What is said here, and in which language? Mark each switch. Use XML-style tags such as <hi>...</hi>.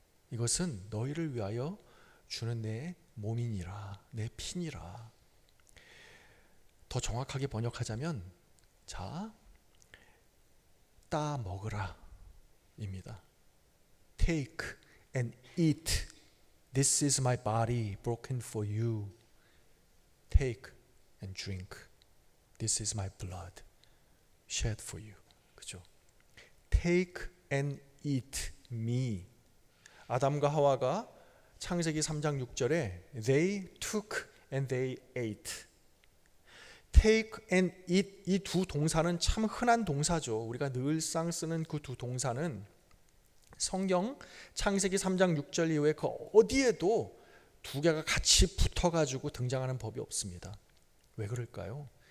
<ko>이것은 너희를 위하여 주는 내 몸이니라, 내 피니라. 더 정확하게 번역하자면, 자, 따 먹으라 입니다.</ko> <en>Take and eat. This is my body broken for you. Take and drink. This is my blood shed for you.</en> <ko>그죠?</ko> <en>Take and eat me.</en> <ko>아담과 하와가 창세기 3장 6절에</ko> <en>They took and they ate. Take and eat,</en> <ko>이 두 동사는 참 흔한 동사죠. 우리가 늘상 쓰는 그 두 동사는 성경 창세기 3장 6절 이후에 그 어디에도 두 개가 같이 붙어가지고 등장하는 법이 없습니다. 왜 그럴까요?</ko>